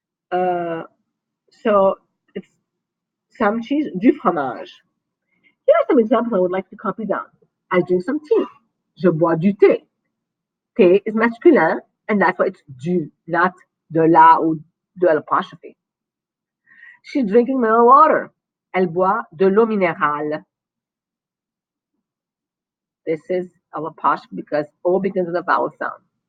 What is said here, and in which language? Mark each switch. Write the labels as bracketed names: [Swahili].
[English] Uh, so it's some cheese, [French] du fromage. [English] Here are some examples I would like to copy down. I drink some tea. [French] Je bois du thé. [English] Thé is masculin, and that's why it's du, not de la ou de l'apostrophe. She's drinking mineral water. [French] Elle boit de l'eau minérale. [English] This is l'apostrophe because O begins with a vowel sound.